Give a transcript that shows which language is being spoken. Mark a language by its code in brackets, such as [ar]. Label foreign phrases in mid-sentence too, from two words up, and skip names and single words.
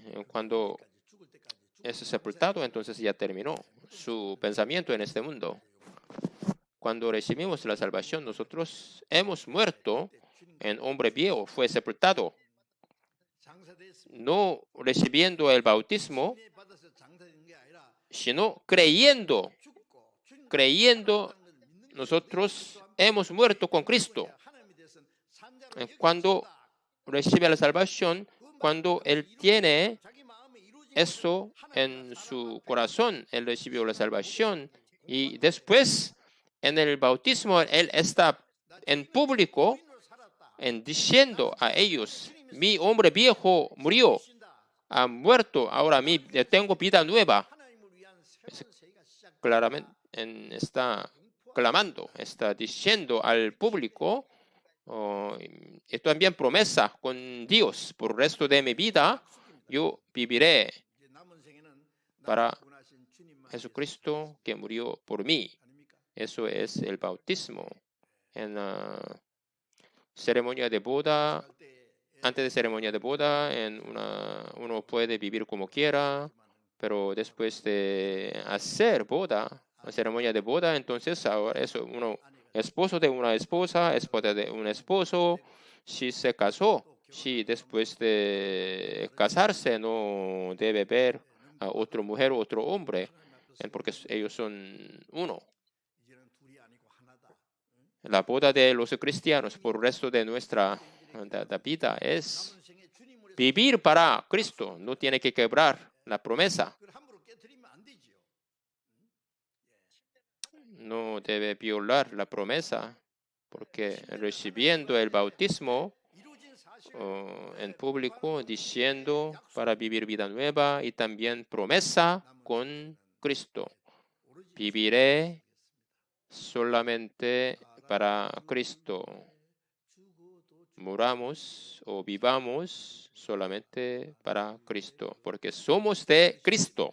[es] Cuando es sepultado, entonces ya terminó su pensamiento en este mundo. Cuando recibimos la salvación, nosotros hemos muerto en hombre viejo, fue sepultado. no recibiendo el bautismo, [ko] 은혜 받아서 장사된 게 아니라 [es] sino creyendo [ko] 죽고 주님 [es] nosotros hemos muerto con Cristo. [ko] 하나님에 대해서는 산자로 [es] Cuando [ko] 여겨진다. [es] recibe la salvación, cuando Él tiene [ko] 자기 마음에 이루어진 [es] eso en su corazón, Él recibió la salvación y después en el bautismo Él está en público [ko] 주인으로 살았다. [es] diciendo a ellos, mi hombre viejo murió, ha muerto, ahora tengo vida nueva. [ko] 하나님을 위한 새로운 세계가 시작. [es] Claramente está clamando, está diciendo al público, y también promesa con Dios, por el resto de mi vida yo viviré [ko] 이제 남은 생에는 [es] para [ko] 구원하신 주님만 [es] Jesucristo que murió por mí. [ko] 아닙니까? [es] Eso es el bautismo. En la ceremonia de boda, [ko] 할 때 [es] antes de ceremonia de boda, uno puede vivir como quiera, pero después de hacer boda, la ceremonia de boda, entonces ahora es uno esposo de una esposa de un esposo, si se casó, si después de casarse no debe ver a otra mujer o otro hombre, porque ellos son uno. [ko] 이제는 둘이 아니고 하나다. [es] La boda de los cristianos por el resto de nuestra vida es [ko] 남은 생에 주님을 [es] vivir para Cristo. No tiene que quebrar la promesa. [ko] 그걸 함부로 깨뜨리면 안 되지요. [es] No debe violar la promesa, porque recibiendo el bautismo [ko] 이루어진 사실 [es] en público, diciendo para vivir vida nueva y también promesa con Cristo. Viviré solamente para Cristo. Muramos o vivamos solamente para Cristo, porque somos de Cristo.